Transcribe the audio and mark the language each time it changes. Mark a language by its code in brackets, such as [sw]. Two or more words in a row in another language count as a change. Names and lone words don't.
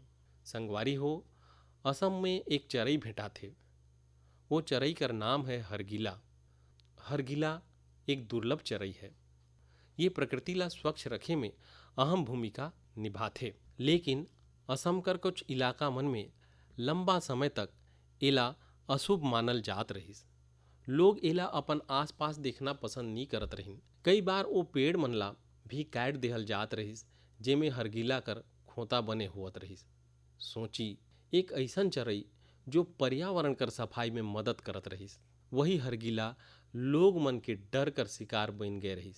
[sgj] संगवारी हो, असम में एक चरई भेटा थे। वो चरई कर नाम है हरगिला। हरगिला एक दुर्लभ चरई है। ये प्रकृति ला स्वच्छ रखे में अहम भूमिका निभाते, लेकिन असम कर कुछ इलाका मन में लंबा समय तक एला अशुभ मानल जात रहिस। लोग एला अपन आसपास देखना पसंद नहीं करत रहिन। कई बार वो पेड़ मन ला भी काट देहल जात रहिस जेमे हरगिला कर खोता बने होत रहिस। सोची, एक ऐसन चरई जो पर्यावरण कर सफाई में मदद करत रहिस, वही हरगिला लोग मन के डर कर शिकार बन गए रहिस।